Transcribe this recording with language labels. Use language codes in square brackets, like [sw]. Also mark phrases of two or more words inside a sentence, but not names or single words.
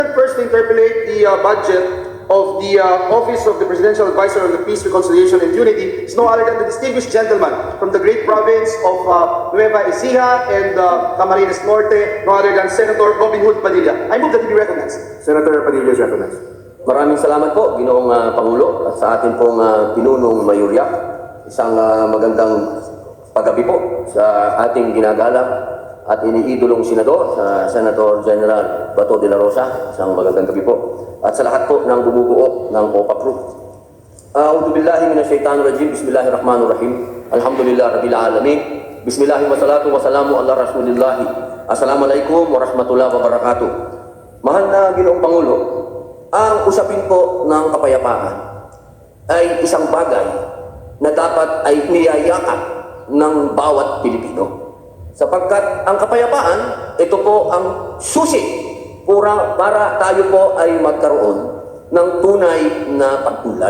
[en] First, to interpolate the budget of the Office of the Presidential Advisor on the Peace, Reconciliation, and Unity is no other than the distinguished gentleman from the great province of Nueva Ecija and Camarines Norte, no other than Senator Robin Hood Padilla. I move that he be recognized. Senator Padilla is recognized. [tl] Maraming salamat po, Ginoong Pangulo, at sa ating pong pinunong mayurya. Isang magandang paggabi po sa ating ginagalang at iniidolong senador, sa Senator General Bato de la Rosa. Isang magandang gabi po. At sa lahat po ng bumubuo ng OPA Group. [ar] أعوذ بالله من الشيطان الرجيم. بسم الله الرحمن الرحيم. الحمد لله رب العالمين. بسم الله والصلاة والسلام على رسول الله. السلام عليكم ورحمة الله وبركاته. [tl] Mahal na Ginoong Pangulo, ang usapin po ng kapayapaan ay isang bagay na dapat ay niyayakap ng bawat Pilipino. Sapagkat ang kapayapaan, ito po ang susi para tayo po ay magkaroon ng tunay na pagtulad.